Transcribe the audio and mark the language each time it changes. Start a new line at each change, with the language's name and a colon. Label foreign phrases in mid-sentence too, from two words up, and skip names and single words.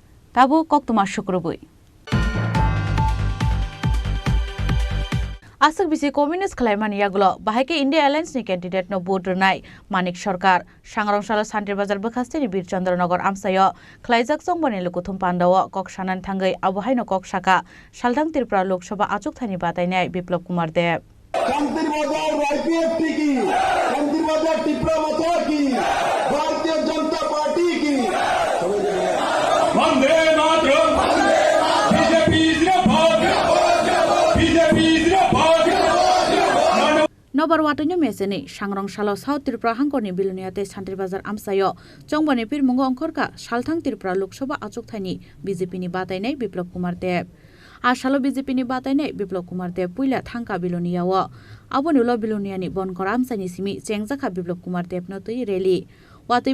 Kok Borok: Tabu kok tuma syukrubui. Asuk bisi komunis khlaiman yagulo bahake India Alliance ni candidate no vote nai Manik Sarkar Sangrongshalo Santir Bazar Bekhastini Bir Chandranagar Amsayo khlaijak songbani lukuthum pandawo kok sanan thangai abuhaino kok saka Salthang Tripura Lok Sabha achuk thani batainai Biplab Kumar Dev
Bangla: শান্তির বাজার আইপিএফটি কি শান্তির বাজার ত্রিপুরা মাথা কি ভারতীয় জনতা পার্টি কি বন্দে মাতরম বিজেপি জিন্দাবাদ বিজেপি জিন্দাবাদ
Kok Borok: Nobar watonyo meseni Sangrongshalo South Tripura hangkorni biluniate Santir Bazar Amsayo Chongbani Pirmungo Angkorka Salthang Tripura Lok Sabha achuk thani BJP ni batainai Biplab Kumar Dev Asalo BJP ni batainai Biplab Kumar Dev puila thangka biluniyawo abonulo biluniani bonkora amsani simi chengjaka Biplab Kumar Dev no tui rally watui